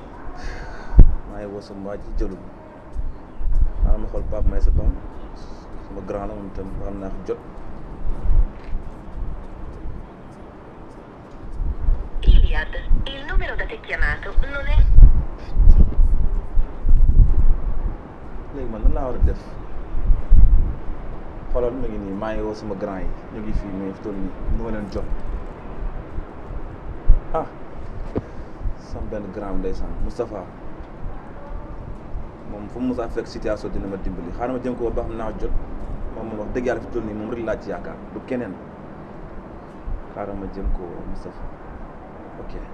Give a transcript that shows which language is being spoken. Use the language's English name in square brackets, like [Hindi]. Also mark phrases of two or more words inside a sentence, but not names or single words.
[Wolof] maa ngi woo sama waa ji jëlul xaaral ma xool Pape Maysa Bam sama grand la moom itam xam naa fi jot. [Italian] Iliad, il numero da te chiamato non è. [Wolof] léegi man nan laa war a def xoolal ma ngi nii maa ngi woo sama grand yi ñu ngi fii mais fi toll nii nu ma leen jot ah. sama benn grand ndeysaan Moustapha moom fu mu mos a fekk situation dina ma dimbali xaaral ma jëm ko ba xam naa jot moom wax dëgg yàlla fi toll nii moom rek laa ci yaakaar du keneen xaaral ma jël ko Moustapha ok.